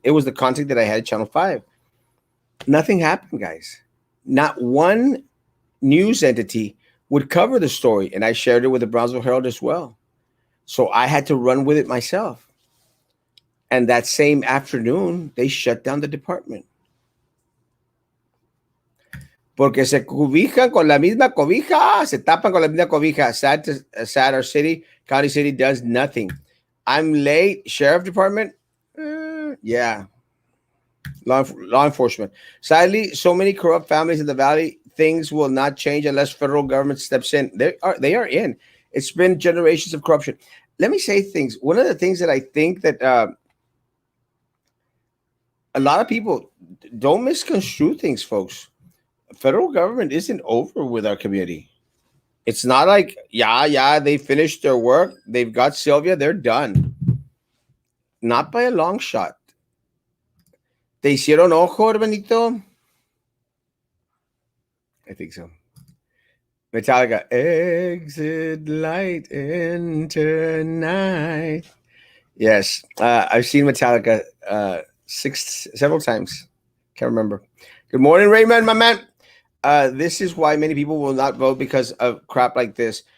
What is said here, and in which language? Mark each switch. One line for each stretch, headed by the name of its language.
English: It was the content that I had at Channel 5. Nothing happened, guys. Not one news entity would cover the story. And I shared it with the Brownsville Herald as well. So I had to run with it myself. And that same afternoon, they shut down the department.
Spanish: Porque se cobijan con la misma cobija, se tapan con la misma cobija.
English: Sad our city, county city does nothing. I'm late. Sheriff department? Yeah. Law enforcement. Sadly, so many corrupt families in the valley. Things will not change unless federal government steps in. They are in. It's been generations of corruption. Let me say things. One of the things that I think that a lot of people don't misconstrue things, folks. Federal government isn't over with our community. It's not like, yeah, they finished their work. They've got Sylvia. They're done. Not by a long shot.
Spanish: ¿Te hicieron ojo, hermanito?
English: I think so. Metallica, exit light, enter night. Yes, I've seen Metallica several times. Can't remember. Good morning, Raymond, my man. This is why many people will not vote because of crap like this.